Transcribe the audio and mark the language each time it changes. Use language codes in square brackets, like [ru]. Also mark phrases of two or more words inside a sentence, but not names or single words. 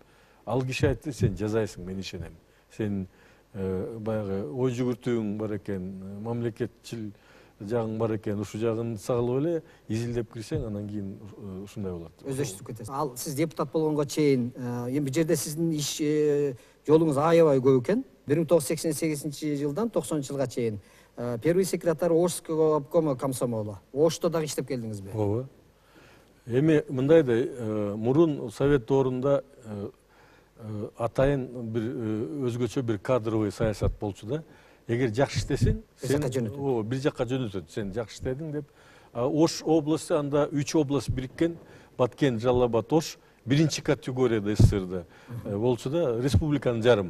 [ky] Ал киши айтты, сен жазайсың, мен ишенем. Сен баягы ой жүгүртүүң бар экен, мамлекетчил жагың бар экен, ушу жагын сагалып эле изилдеп кирсең, анан кийин ушундай болот. Өздөштүрүп кетесиз. Ал сиз депутат болгонго чейин, эми бул жерде сиздин иш жолуңуз аябай көп экен. 1988-жылдан 90-жылга чейин [ru] первый секретарь Ошского обкома комсомола. [ky] Ошто дагы иштеп келдиңизби? Ооба. Эми мындай да, мурун совет доорунда атайын бир өзгөчө бир кадровый саясат болчу да. Эгер жакшы иштесең, сен бир жакка жөнөтөт. Сен жакшы иштедиң деп. Ош областы, анда 3 область бириккен, Баткен, Жалал-Абад, Ош биринчи категорияда СССРда болчу да, республиканын жарымы.